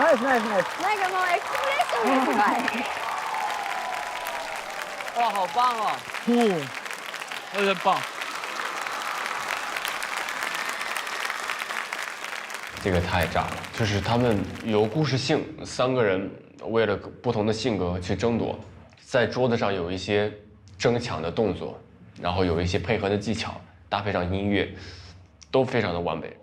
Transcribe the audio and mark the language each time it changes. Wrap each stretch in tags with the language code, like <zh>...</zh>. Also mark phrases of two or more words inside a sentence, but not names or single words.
<ja>ナイスナイス。なんかもうエクスプレッションがすごい。</ja> <zh>哇，好棒哦！有点棒。这个太炸了，就是他们有故事性，三个人为了不同的性格去争夺，在桌子上有一些争抢的动作，然后有一些配合的技巧，搭配上音乐，都非常的完美。</zh>